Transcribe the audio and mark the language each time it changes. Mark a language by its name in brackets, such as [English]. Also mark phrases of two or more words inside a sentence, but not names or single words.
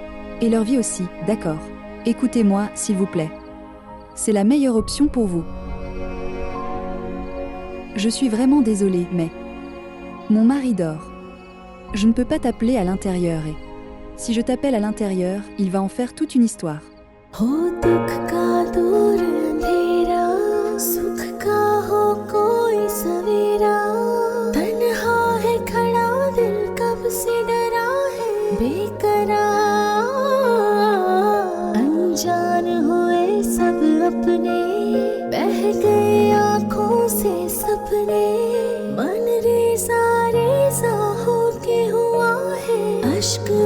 [French] Et leur vie aussi, d'accord. Écoutez-moi, s'il vous plaît. C'est la meilleure option pour vous. Je suis vraiment désolée, mais... Mon mari dort. Je ne peux pas t'appeler à l'intérieur et... Si je t'appelle à l'intérieur, il va en faire toute une histoire. [Hindi] हो दुख का दूर अंधेरा सुख का हो कोई सवेरा तन्हा है खड़ा दिल कब से डरा है बेकरार अनजान हुए सब अपने बह गए आँखों से सपने मन रेजा रेजा हो के हुआ है अश्क